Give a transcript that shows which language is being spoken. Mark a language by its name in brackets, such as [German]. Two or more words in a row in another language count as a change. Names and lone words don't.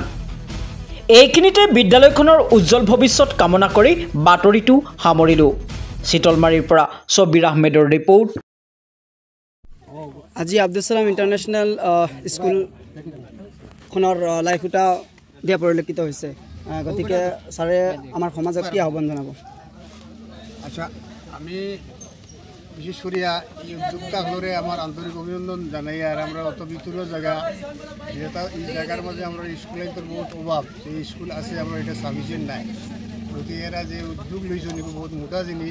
[Assamese] এইখিনিতে বিদ্যালয়খনৰ উজ্জ্বল ভৱিষ্যত কামনা কৰি বাতৰিটো সামৰিলোঁ। চিতলমাৰীৰ পৰা ছবিৰ আহমেদৰ ৰিপৰ্ট। আজি আব্দুল সালাম ইণ্টাৰনেশ্যনেল স্কুলখনৰ লাইখুটা দিয়া পৰিলক্ষিত হৈছে, গতিকে ছাৰে আমাৰ সমাজক কি আহ্বান জনাব? [Bangla] আচ্ছা, আমি বিশেষ করে এই উদ্যোগটা হলে আমার আন্তরিক অভিনন্দন জানাই। আর আমরা অত ভিতরের জায়গা যেটা এই জায়গার মধ্যে আমরা স্কুলের তো বহুত অভাব, এই স্কুল আছে আমরা এটা সাফিসিয়েন্ট নাই। গতিকে এরা যে উদ্যোগ লইছেন এগুলো বহুত মোটা জিনিস।